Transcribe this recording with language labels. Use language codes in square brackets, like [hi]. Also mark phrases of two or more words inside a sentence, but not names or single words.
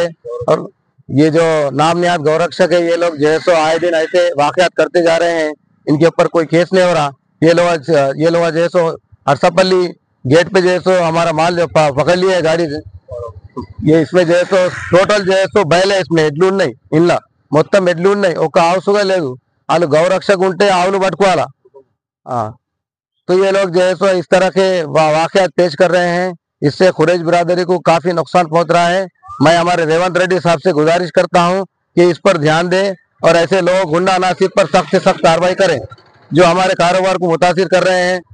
[ur] اور یہ جو نام نہاد گورکشک ہے, یہ لوگ جو ہے سو آئے دن ایسے واقعات کرتے جا رہے ہیں, ان کے اوپر کوئی کیس نہیں ہو رہا. یہ لوگ جو ہے سو ہرسہ پلی گیٹ پہ جو ہے سو ہمارا مال جو پکڑ لیا ہے گاڑی سے. یہ اس میں جو ہے سو ٹوٹل جو ہے سو بیل ہے, اس میں [te] ఎడ్లు ఉన్నాయి, ఇంట్లో మొత్తం ఎడ్లు ఉన్నాయి, ఒక ఆవు సుగా లేదు. వాళ్ళు గౌరక్షకు ఉంటే ఆవులు పట్టుకోవాలా. [ur] تو یہ لوگ جو ہے سو اس طرح کے واقعات پیش کر رہے ہیں, اس سے قریش برادری کو کافی نقصان پہنچ رہا ہے. میں ہمارے ریونت ریڈی صاحب سے گزارش کرتا ہوں کہ اس پر دھیان دیں اور ایسے لوگ گنڈا عناصر پر سخت سے سخت کارروائی کریں جو ہمارے کاروبار کو متاثر کر رہے ہیں.